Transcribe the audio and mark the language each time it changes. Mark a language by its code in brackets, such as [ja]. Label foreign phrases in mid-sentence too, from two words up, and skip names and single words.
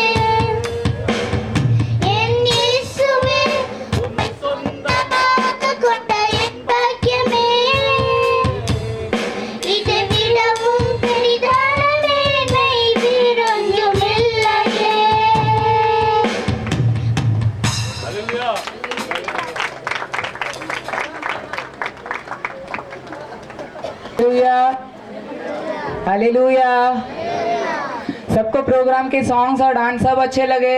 [ta] என் இயேசுவே, உம்மை சொந்தமாக கொண்ட என் பாக்கியமே, இதை விடவும் பெரிதான மேன்மை வேறொன்றும் இல்லையே. [hi] हालेलुया। सबको प्रोग्राम के सॉन्ग्स और डांस सब अच्छे लगे?